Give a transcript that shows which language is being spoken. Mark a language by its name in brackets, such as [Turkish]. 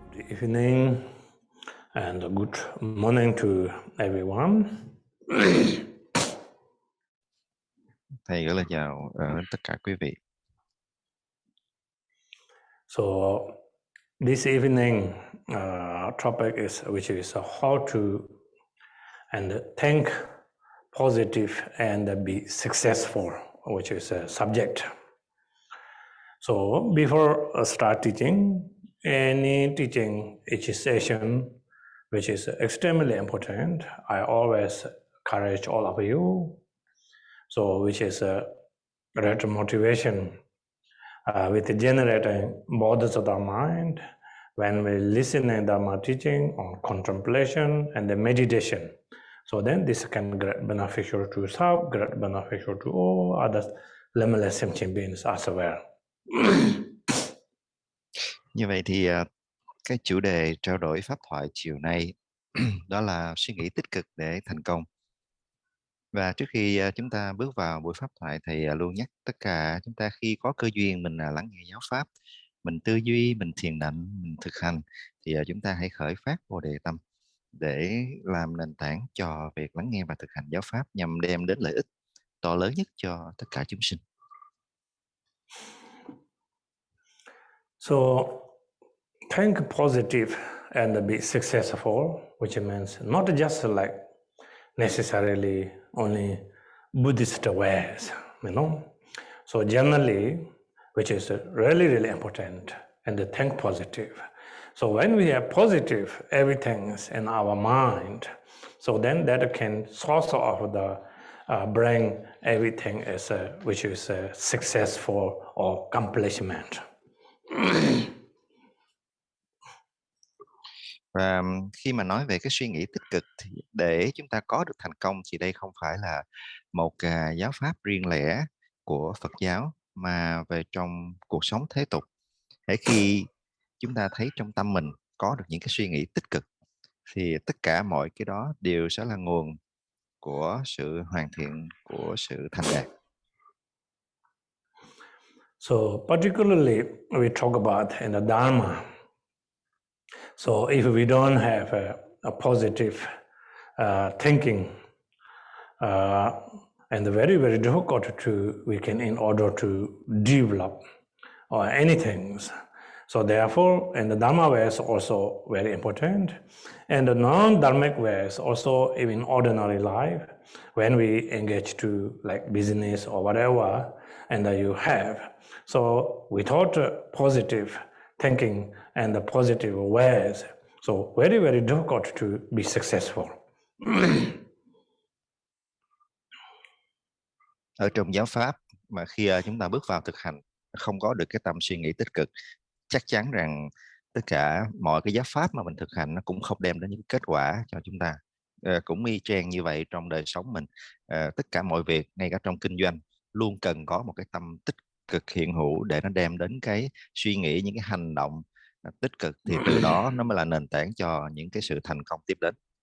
[English] Evening and good morning to everyone. [Vietnamese] Thầy gửi lời chào tất cả quý vị. [English] So this evening topic which is how to and think positive and be successful, which is a subject. So before start teaching, any teaching each session, which is extremely important, I always encourage all of you. So which is a great motivation with generating borders of the mind when we listen to Dharma teaching on contemplation and the meditation. So then this can great beneficial to self, great beneficial to all other limitless sentient beings as well. [Vietnamese] Như vậy thì cái chủ đề trao đổi pháp thoại chiều nay đó là suy nghĩ tích cực để thành công. Và trước khi chúng ta bước vào buổi pháp thoại, thầy luôn nhắc tất cả chúng ta khi có cơ duyên mình lắng nghe giáo pháp, mình tư duy, mình thiền định, mình thực hành, thì chúng ta hãy khởi phát Bồ Đề tâm để làm nền tảng cho việc lắng nghe và thực hành giáo pháp nhằm đem đến lợi ích to lớn nhất cho tất cả chúng sinh. [English] So think positive and be successful, which means not just like necessarily only Buddhist ways, you know. So generally, which is really, really important, and think positive. So when we have positive, everything's in our mind. So then that can source of the bring everything as which is successful or accomplishment. [Vietnamese] Và khi mà nói về cái suy nghĩ tích cực thì để chúng ta có được thành công thì đây không phải là một giáo pháp riêng lẻ của Phật giáo mà về trong cuộc sống thế tục. Hễ khi chúng ta thấy trong tâm mình có được những cái suy nghĩ tích cực thì tất cả mọi cái đó đều sẽ là nguồn của sự hoàn thiện, của sự thành đạt. [English] So particularly we talk about in the Dharma. So if we don't have a positive thinking and very, very difficult we can in order to develop or anything. So therefore, in the Dharma way is also very important. And the non-Dharmic way is also even ordinary life, when we engage to like business or whatever, and you have. So without positive thinking and the positive ways, so very, very difficult to be successful. [Vietnamese] Ở trong giáo pháp mà khi chúng ta bước vào thực hành không có được cái tâm suy nghĩ tích cực, chắc chắn rằng tất cả mọi cái giáo pháp mà mình thực hành nó cũng không đem đến những kết quả cho chúng ta. cũng y chang như vậy trong đời sống mình. Tất cả mọi việc, ngay cả trong kinh doanh, luôn cần có một cái tâm tích cực hiện hữu để nó đem đến cái suy nghĩ, những cái hành động tích cực, thì từ đó nó mới là nền tảng cho những cái sự thành công tiếp đến.